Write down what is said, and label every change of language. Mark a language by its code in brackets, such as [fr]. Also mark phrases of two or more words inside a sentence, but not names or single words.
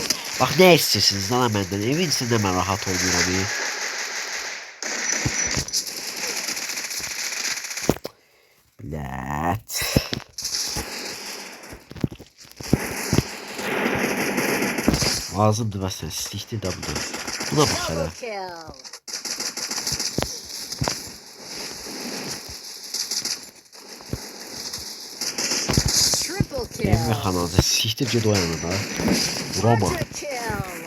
[az] Bax nə istəyirsiniz lan məndən? Evin içində mən rahat olmuram. Bilət. Ağzımdır və sən sikdir də bunu. Buna bax hələ. [en] Double kill. Triple BMW kill. [az] Xanazi sikdir ged o yana da. Roma. [en] Quadra kill.